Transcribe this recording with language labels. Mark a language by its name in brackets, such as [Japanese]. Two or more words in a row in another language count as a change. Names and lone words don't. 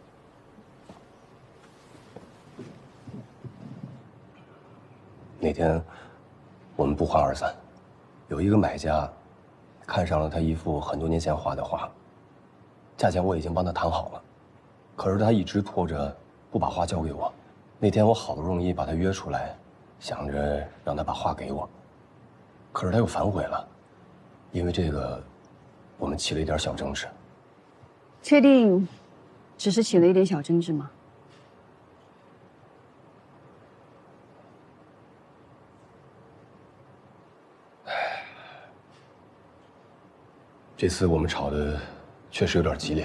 [Chinese] 那天我们不欢而散，有一个买家看上了他一幅很多年前畫的畫，價錢我已經幫他談好了，可是他一直拖着不把畫交給我。那天我好不容易把他約出來，想着讓他把畫給我，可是他又反悔了，因為這個我們起了一點小爭執。確定只是起了一點小爭執嗎？這次我們吵得確實有點激烈。